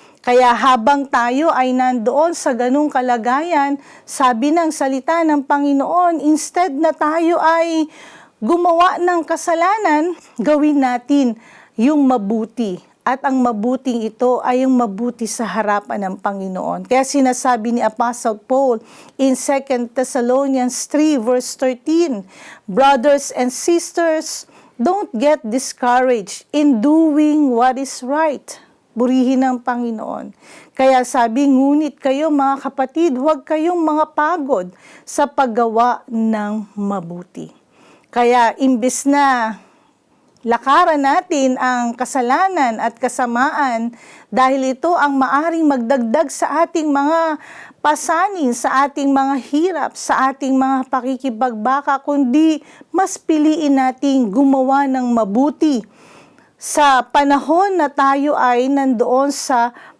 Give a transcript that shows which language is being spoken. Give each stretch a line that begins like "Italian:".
Filipino: Kaya habang tayo ay nandoon sa ganung kalagayan, sabi ng salita ng Panginoon, instead na tayo ay gumawa ng kasalanan, gawin natin yung mabuti. At ang mabuting ito ay yung mabuti sa harapan ng Panginoon. Kaya sinasabi ni
English: Apostle Paul in 2 Thessalonians 3 verse 13, brothers and sisters, don't get discouraged in doing what is right.
Filipino: Burihin ng Panginoon. Kaya sabi, ngunit kayo mga kapatid, huwag kayong mga pagod sa paggawa ng mabuti. Kaya imbes na lakaran natin ang kasalanan at kasamaan dahil ito ang maaring magdagdag sa ating mga pasanin, sa ating mga hirap, sa ating mga pakikipagbaka, kundi mas piliin nating gumawa ng mabuti sa panahon na tayo ay nandoon sa